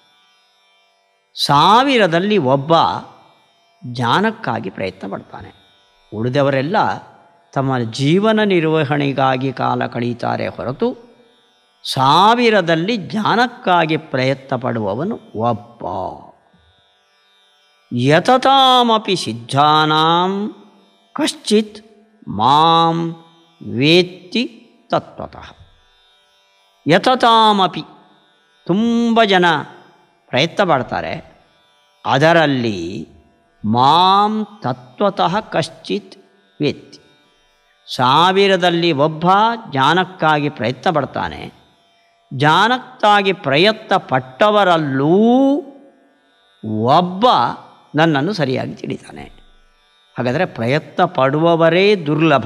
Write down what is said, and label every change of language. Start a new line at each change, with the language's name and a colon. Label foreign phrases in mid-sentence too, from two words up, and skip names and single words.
Kannada: 1000ದಲ್ಲಿ ಒಬ್ಬ ಜ್ಞಾನಕ್ಕಾಗಿ ಪ್ರಯತ್ನ ಪಡ್ತಾನೆ. ಉಳಿದವರೆಲ್ಲ ತಮ್ಮ ಜೀವನ ನಿರ್ವಹಣೆಗಾಗಿ ಕಾಲ ಕಳೀತಾರೆ ಹೊರತು 1000ದಲ್ಲಿ ಜ್ಞಾನಕ್ಕಾಗಿ ಪ್ರಯತ್ನ ಪಡುವವನು ಒಬ್ಬ.
Sanskrit: ಯತತಾಮಪಿ ಸಿದ್ಧಾನಾಂ ಕಶ್ಚಿತ್ ಮಾಂ ವೇತ್ತಿ ತತ್ವತಃ.
Kannada: ಯತತಾಮಪಿ, ತುಂಬ ಜನ ಪ್ರಯತ್ನ ಪಡ್ತಾರೆ, ಅದರಲ್ಲಿ
Sanskrit: ಮಾಂ ತತ್ವತಃ ಕಶ್ಚಿತ್ ವೇತ್ತಿ.
Kannada: 1000ದಲ್ಲಿ ಒಬ್ಬ ಜ್ಞಾನಕ್ಕಾಗಿ ಪ್ರಯತ್ನ ಪಡ್ತಾನೆ. ಜ್ಞಾನಕ್ಕಾಗಿ ಪ್ರಯತ್ನ ಪಟ್ಟವರಲ್ಲೂ ಒಬ್ಬ ನನ್ನನ್ನು ಸರಿಯಾಗಿ ತಿಳಿತಾನೆ. ಹಾಗಾದರೆ ಪ್ರಯತ್ನ ಪಡುವವರೇ ದುರ್ಲಭ.